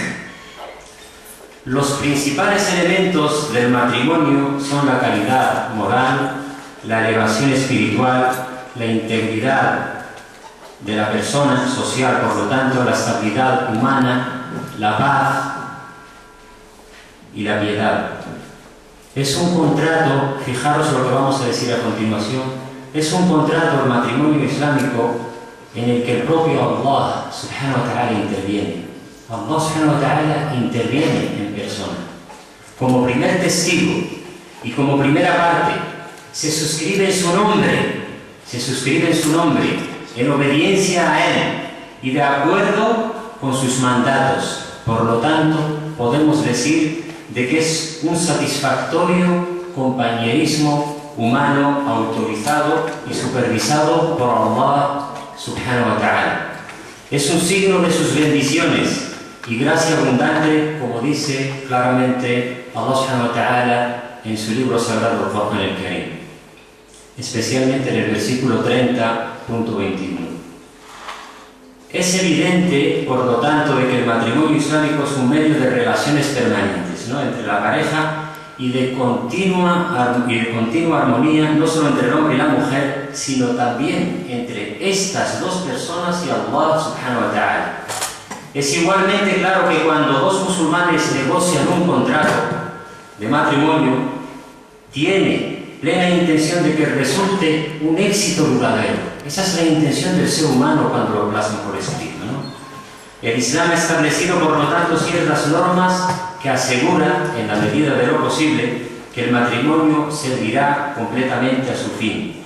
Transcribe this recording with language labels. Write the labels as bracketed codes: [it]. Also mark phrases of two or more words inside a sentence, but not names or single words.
[es] Los principales elementos del matrimonio son la calidad moral, la elevación espiritual, la integridad de la persona social, por lo tanto, la estabilidad humana, la paz y la piedad. Es un contrato, fijaros lo que vamos a decir a continuación, es un contrato, el matrimonio islámico, en el que el propio [ar] الله سبحانه وتعالى [es] interviene. [ar] الله سبحانه وتعالى [es] interviene en persona. Como primer testigo y como primera parte, se suscribe en su nombre, en obediencia a Él y de acuerdo con sus mandatos. Por lo tanto, podemos decir de que es un satisfactorio compañerismo humano autorizado y supervisado por [ar] الله سبحانه وتعالى. [es] Es un signo de sus bendiciones y gracia abundante, como dice claramente [ar] الله سبحانه وتعالى [es] en su libro sagrado, el Corán el Karim, especialmente en el versículo 30.21. Es evidente, por lo tanto, de que el matrimonio islámico es un medio de relaciones permanentes, ¿no?, entre la pareja y de continua armonía, no solo entre el hombre y la mujer, sino también entre estas dos personas y [ar] الله سبحانه وتعالى. [es] Es igualmente claro que cuando dos musulmanes negocian un contrato de matrimonio, tiene plena intención de que resulte un éxito duradero. Esa es la intención del ser humano cuando lo plasma por escrito, ¿no? El Islam ha establecido, por lo tanto, ciertas normas que aseguran, en la medida de lo posible, que el matrimonio servirá completamente a su fin.